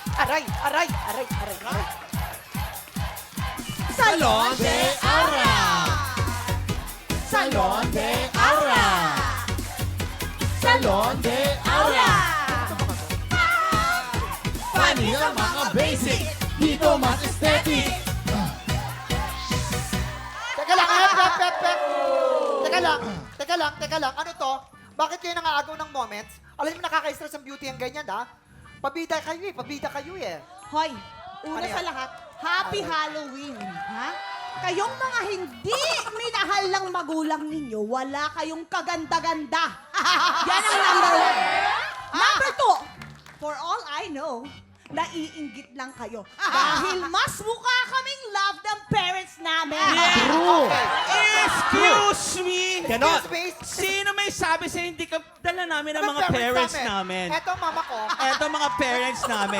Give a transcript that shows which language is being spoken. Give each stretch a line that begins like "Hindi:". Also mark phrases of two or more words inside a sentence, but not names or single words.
Filipino: Aray, aray, aray, aray, aray. Salon de Aura! Salon de Aura! Salon de Aura! Panis ang mga basic, dito mas aesthetic. Teka lang, pep. Teka lang. Ano to? Bakit kayo nangaagaw ng moments? Alam mo, nakaka-stress ang beauty ang ganyan, ha? Pabida kayo eh. Hoy, una Ano yan? sa lahat,
English: Happy Halloween,
Filipino: ha? Kayong mga hindi minahal ng magulang ninyo, wala kayong kaganda-ganda. Yan ang
English: number one. Number two, for all I know,
Filipino: naiinggit lang kayo. Dahil mas mukha kaming love ng parents namin. True!
English: Excuse me! Ganon. Excuse me.
Filipino: Sino may sabi sa hindi ka dala namin ang Ano mga parents namin? Eto, mama ko. Eto mga parents namin.